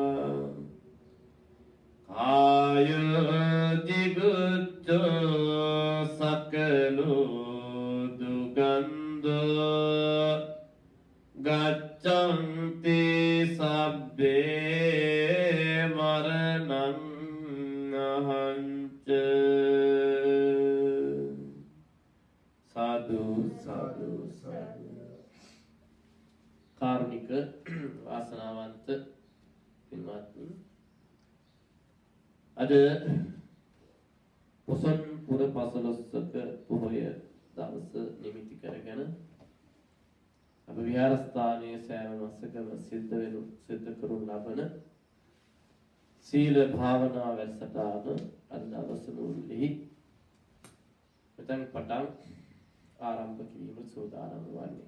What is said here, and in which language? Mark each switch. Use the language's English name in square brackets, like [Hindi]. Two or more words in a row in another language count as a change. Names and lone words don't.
[Pali] काय जिगुच्चो सकलो दुगन्धो गच्छन्ति सब्बे मरणं नहञ्च। साधु साधु साधु। [Sinhala] කාරුණික වාසනාවන්ත පින්වත්නි, අද පොසොන් පුර පසළොස්වක පොහොය දවස නිමිති කරගෙන අප විහාරස්ථානයේ සෑම මාසකම සිද්ධ කරනු ලබන සීල භාවනා වැඩසටහන අද දවස මුළුල්ලේ මෙතන පටන් ආරම්භ කිරීම සූදානම් වන්නේ.